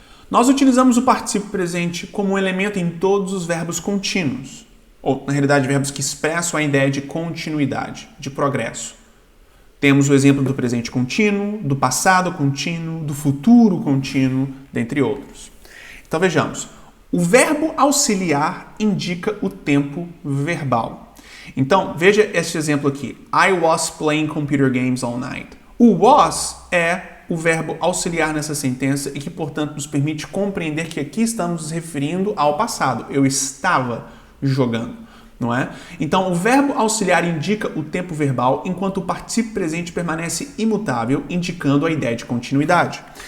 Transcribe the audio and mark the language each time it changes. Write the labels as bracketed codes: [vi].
[pt] Nós utilizamos o particípio presente como um elemento em todos os verbos contínuos, ou, na realidade, verbos que expressam a ideia de continuidade, de progresso. Temos o exemplo do presente contínuo, do passado contínuo, do futuro contínuo, dentre outros. Então, vejamos. O verbo auxiliar indica o tempo verbal. Então, veja este exemplo aqui. [en] I was playing computer games all night. [pt] O was é o verbo auxiliar nessa sentença e que, portanto, nos permite compreender que aqui estamos nos referindo ao passado. Eu estava jogando, não é? Então, o verbo auxiliar indica o tempo verbal, enquanto o particípio presente permanece imutável, indicando a ideia de continuidade.